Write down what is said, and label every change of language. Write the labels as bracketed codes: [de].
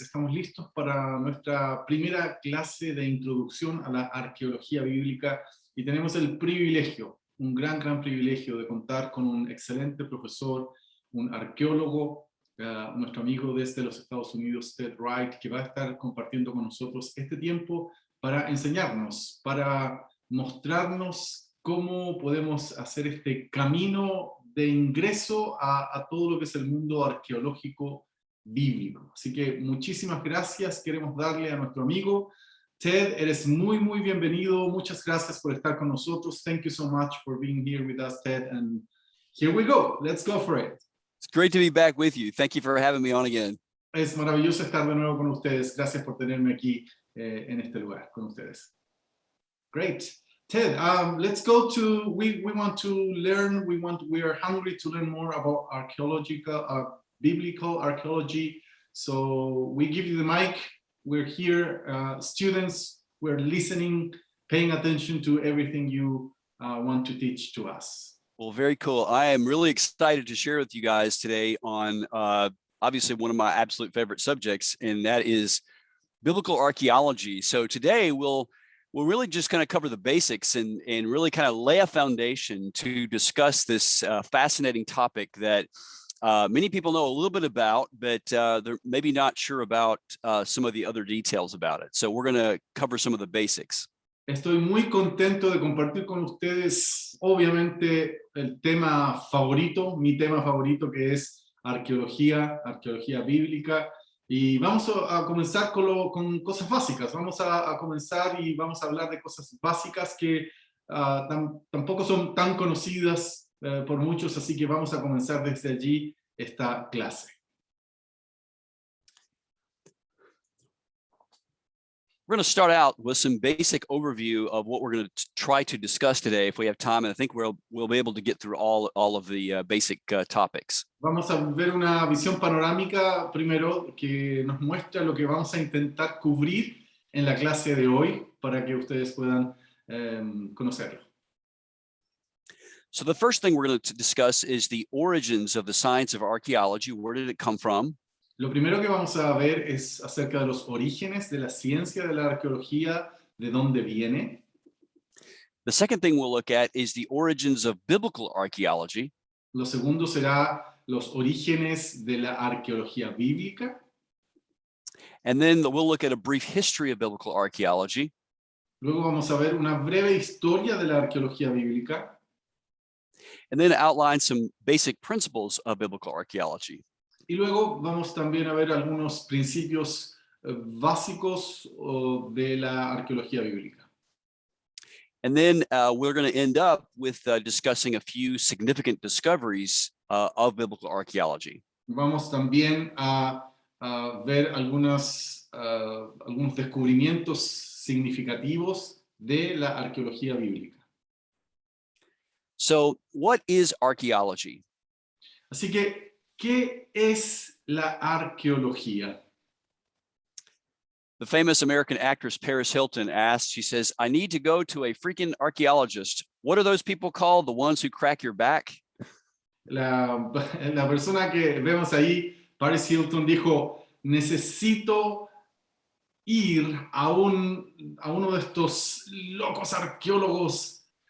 [es] Estamos listos para nuestra primera clase de introducción a la arqueología bíblica y tenemos el privilegio, un gran privilegio de contar con un excelente profesor, un arqueólogo, nuestro amigo desde los Estados Unidos, Ted Wright, que va a estar compartiendo con nosotros este tiempo para enseñarnos, para mostrarnos cómo podemos hacer este camino de ingreso a todo lo que es el mundo arqueológico bíblico. Así que muchísimas gracias, queremos darle a nuestro amigo. Ted, eres muy bienvenido, muchas gracias por estar con nosotros. [en] Thank you so much for being here with us, Ted, and here we go, let's go for it. It's great to be back with you. Thank you for having me on again. [es] Es maravilloso estar de nuevo con ustedes, gracias por tenerme aquí en este lugar con ustedes. [en] Great. Ted, let's go to, we want to learn, we are hungry to learn more about archaeological, biblical archaeology. So we give you the mic, we're here, students, we're listening, paying attention to everything you want to teach to us. Well, very cool. I am really excited to share with you guys today on obviously one of my absolute favorite subjects, and that is biblical archaeology. So today we'll really just kind of cover the basics and really kind of lay a foundation to discuss this fascinating topic that many people know a little bit about, but they're maybe not sure about some of the other details about it. So we're going to cover some of the basics. [es] Estoy muy contento de compartir con ustedes, obviamente, el tema favorito, mi tema favorito, que es arqueología bíblica. Y vamos a comenzar con cosas básicas. Vamos a comenzar y vamos a hablar de cosas básicas que tampoco son tan conocidas por muchos, así que vamos a comenzar desde allí esta clase. [en] We're going to start out with some basic overview of what we're going to try to discuss today if we have time, and I think we'll be able to get through all of the basic topics. [es] Vamos a ver una visión panorámica primero que nos muestra lo que vamos a intentar cubrir en la clase de hoy para que ustedes puedan conocerlo. [en] So the first thing we're going to discuss is the origins of the science of archaeology. Where did it come from? [es] Lo primero que vamos a ver es acerca de los orígenes de la ciencia de la arqueología, de dónde viene. [en] The second thing we'll look at is the origins of biblical archaeology. [es] Lo segundo será los orígenes de la arqueología bíblica. [en] And then we'll look at a brief history of biblical archaeology. [es] Luego vamos a ver una breve historia de la arqueología bíblica. [en] And then outline some basic principles of biblical archaeology. [es] Y luego vamos también a ver algunos principios básicos de la arqueología bíblica. [en] And then we're going to end up with discussing a few significant discoveries of biblical archaeology. [es] Vamos también a ver algunos descubrimientos significativos de la arqueología bíblica. [en] So, what is archaeology? [es] Así que, ¿qué es la arqueología? [en] The famous American actress Paris Hilton asked, she says, I need to go to a freaking archaeologist. What are those people called? The ones who crack your back? [es] La persona que vemos ahí, Paris Hilton, dijo, necesito ir a uno de estos locos arqueólogos.